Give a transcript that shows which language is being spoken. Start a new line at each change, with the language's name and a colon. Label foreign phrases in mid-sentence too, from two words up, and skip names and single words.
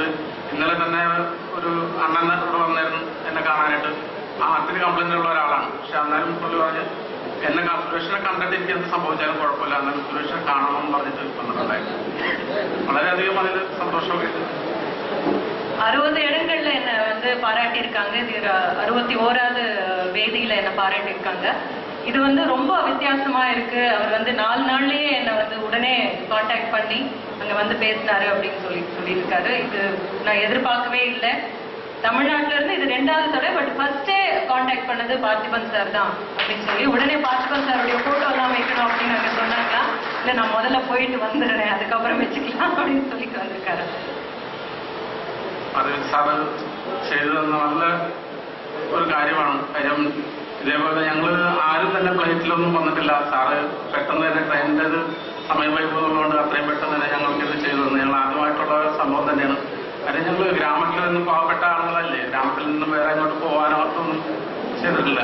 Malayalam: ഇന്നലെ തന്നെ ഒരു അണ്ണൻ ഇവിടെ വന്നായിരുന്നു എന്നെ കാണാനായിട്ട്. ഹാർട്ടിന് കംപ്ലൈന്റ് ഉള്ള ഒരാളാണ്. പക്ഷെ അന്നേരം പുള്ളി പറഞ്ഞ് എന്നെ സുരേഷിനെ കണ്ടിട്ട് എനിക്ക് എന്ത് സംഭവിച്ചാലും കുഴപ്പമില്ല, അന്നേരം സുരേഷിനെ കാണണമെന്ന് പറഞ്ഞിട്ട് വന്നിട്ടുണ്ടായിരുന്നു. വളരെയധികം അതിൽ സന്തോഷമൊക്കെ.
Tamil: 60 இடங்கள்ல என்ன வந்து பாராட்டியிருக்காங்க. இது 61வது வேதியில என்ன பாராட்டியிருக்காங்க. இது வந்து ரொம்ப வித்தியாசமா இருக்கு. அவர் வந்து 4 நாள்லயே என்ன வந்து உடனே கான்டாக்ட் பண்ணி அங்க வந்து பேசினாரு அப்படின்னு சொல்லியிருக்காரு. இது நான் எதிர்பார்க்கவே இல்லை. தமிழ்நாட்டுல இருந்து இது 2வது தடவை.
English: but first contact
Tamil: பண்ணது பார்த்திபன் சார் தான் அப்படின்னு சொல்லி உடனே பார்த்திபன் சாருடைய போட்டோ எல்லாம் வைக்கணும் அப்படின்னு நாங்க சொன்னாங்களா, இல்ல நான் முதல்ல போயிட்டு வந்துடுறேன் அதுக்கப்புறம் வச்சுக்கலாம் அப்படின்னு சொல்லிட்டு வந்திருக்காரு.
Malayalam: അത് സാറ് ചെയ്തത് നല്ല ഒരു കാര്യമാണ്. കാര്യം ഇതേപോലെ ഞങ്ങൾ ആരും തന്നെ ഫ്ലൈറ്റിലൊന്നും വന്നിട്ടില്ല. സാറ് പെട്ടെന്ന് തന്നെ ട്രെയിനിൻ്റെ സമയം വൈകുന്നതുകൊണ്ട് അത്രയും പെട്ടെന്ന് തന്നെ ഞങ്ങൾക്ക് ഇത് ചെയ്തു തന്നു. ഞങ്ങൾ ആദ്യമായിട്ടുള്ള സംഭവം തന്നെയാണ്. കാര്യം ഞങ്ങൾ ഗ്രാമത്തിൽ നിന്നും പാവപ്പെട്ട ആളുകളല്ലേ, ഗ്രാമത്തിൽ നിന്നും വേറെ അങ്ങോട്ട് പോകാനോ ഒന്നും ചെയ്തിട്ടില്ല.